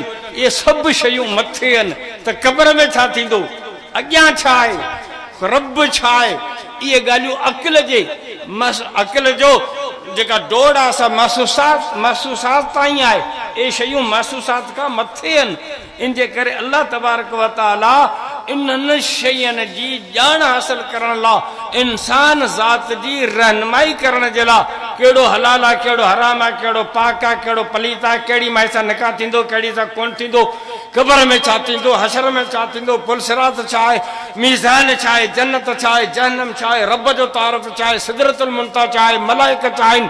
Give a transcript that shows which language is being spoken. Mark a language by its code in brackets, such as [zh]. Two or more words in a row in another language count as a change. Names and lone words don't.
[sd] इहे सभु शयूं मथे आहिनि त क़ब्र में छा थींदो, अॻियां छा आहे, रब छा आहे? इहे ॻाल्हियूं अकुल जे अकुल जो जेका दौड़ आहे सा महसूसात ताईं आहे। ये शयूं महसूसात खां मथे आहिनि। इन जे करे [ar] الله تبارك وتعالى [sd] इन्हनि शयुनि जी ॼाण हासिल करण लाइ इंसान ज़ात जी रहनुमाई करण जे लाइ कहिड़ो हलाल आहे, कहिड़ो हराम आहे, कहिड़ो पाक आहे, कहिड़ो पलीत आहे, कहिड़ी माई सां निकाह थींदो, कहिड़ी सां कोन थींदो, क़ब्र में छा थींदो, हशर में छा थींदो, पुलसिरात छा आहे, मीज़ान छा आहे, जन्नत छा आहे, जहन्नम छा आहे, रब जो तारफ़ छा आहे, सिदरतुल मुंतहा छा आहे, मलाइका छा आहिनि।